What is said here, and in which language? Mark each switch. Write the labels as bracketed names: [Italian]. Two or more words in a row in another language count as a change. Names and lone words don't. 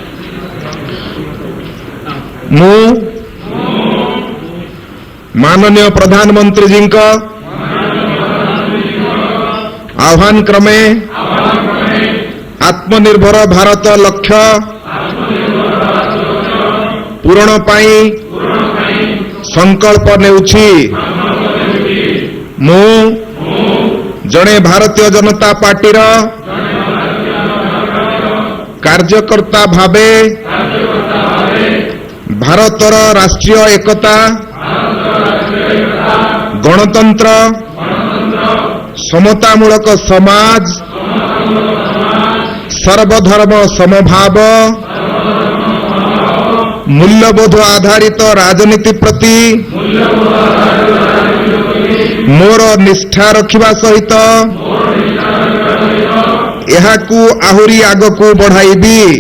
[Odia] ମୁଁ ମାନନୀୟ ପ୍ରଧାନମନ୍ତ୍ରୀ ଜୀ କା ଆହ୍ୱାନ କ୍ରମେ ଆତ୍ମନିର୍ଭର ଭାରତ ଲକ୍ଷ୍ୟ ପୂରଣ ପାଇଁ ସଂକଳ୍ପ ନେଉଛି। ମୁଁ ଜଣେ ଭାରତୀୟ ଜନତା ପାର୍ଟିର କାର୍ଯ୍ୟକର୍ତ୍ତା ଭାବେ ଭାରତର ରାଷ୍ଟ୍ରୀୟ ଏକତା, ଗଣତନ୍ତ୍ର, ସମତାମୂଳକ ସମାଜ, ସର୍ବଧର୍ମ ସମଭାବ, ମୂଲ୍ୟବୋଧ ଆଧାରିତ ରାଜନୀତି ପ୍ରତି ମୋର ନିଷ୍ଠା ରଖିବା ସହିତ ଏହାକୁ ଆହୁରି ଆଗକୁ ବଢ଼ାଇବି।